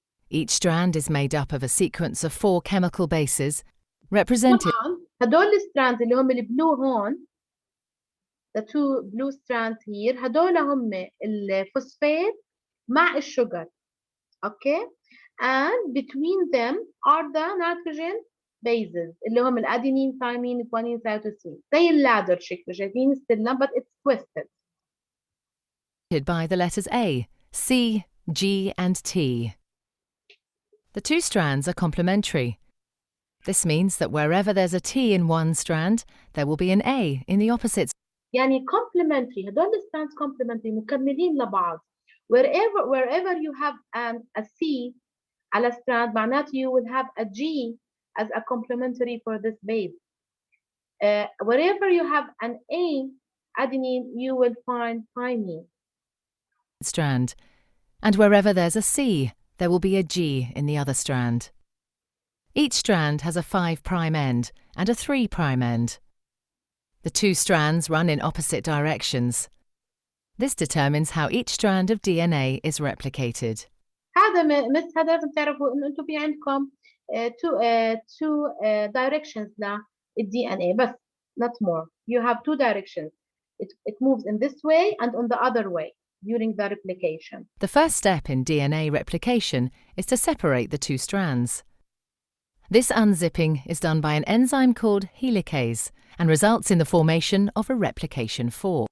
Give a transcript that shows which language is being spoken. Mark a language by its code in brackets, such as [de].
[en] Each strand is made up of a sequence of 4 chemical bases, represented [ar] طبعا هدول الستراندز اللي هم البلو هون، [en] the two blue strands here، [ar] هدول هم الفوسفات مع الشجر. [en] Okay, and between them are the nitrogen bases [ar] اللي هم الأدينين ثايمين جوانين سيتوسين زي اللادر شكله شايفين السلم [en] but it's twisted by the letters A, C, G, and T. The two strands are complementary. This means that wherever there's a T in one strand, there will be an A in the opposite. يعني complementary هدول strands complementary [ar] مكملين لبعض [en] wherever you have a C على strand [ar] معناته [en] you will have a G as a complementary for this base. Wherever you have an A adenine, you will find thymine. Strand. And wherever there's a C, there will be a G in the other strand. Each strand has a 5' end and a 3' end. The two strands run in opposite directions. This determines how each strand of DNA is replicated. [ar] هذا هذا لازم تعرفوا انه انتم في عندكم [en] two directions [ar] للDNA بس [en] not more. You have two directions. It moves in this way and on the other way during the replication. The first step in DNA replication is to separate the two strands. This unzipping is done by an enzyme called helicase and results in the formation of a replication fork.